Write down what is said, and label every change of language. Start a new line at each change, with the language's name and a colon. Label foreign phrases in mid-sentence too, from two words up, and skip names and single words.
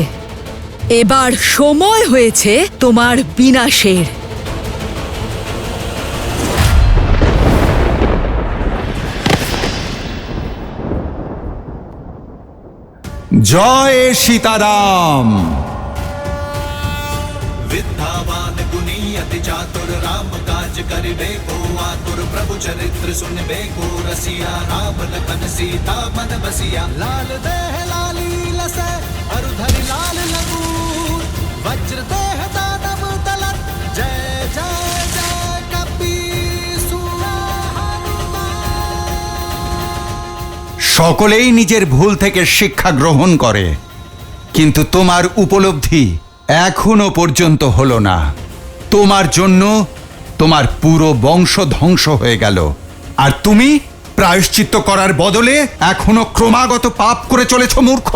Bangla: এবার সময় হয়েছে তোমার বিনাশের। জয় সীতারাম।
Awadhi: विद्यावान गुणी अति चातुर राम काज करिबे को आतुर प्रभु चरित्र सुनबे को रसिया राम लखन सीता मन बसिया लाल देह लाली लसै अरुधरि लाल लगूर वज्र देह दानव तलत जय जय जय कपीसुर।
Bangla: সকলেই নিজের ভুল থেকে শিক্ষা গ্রহণ করে, কিন্তু তোমার উপলব্ধি এখনো পর্যন্ত হলো না। তোমার জন্য তোমার পুরো বংশ ধ্বংস হয়ে গেল, আর তুমি প্রায়শ্চিত্ত করার বদলে এখনো ক্রমাগত পাপ করে চলেছ মূর্খ।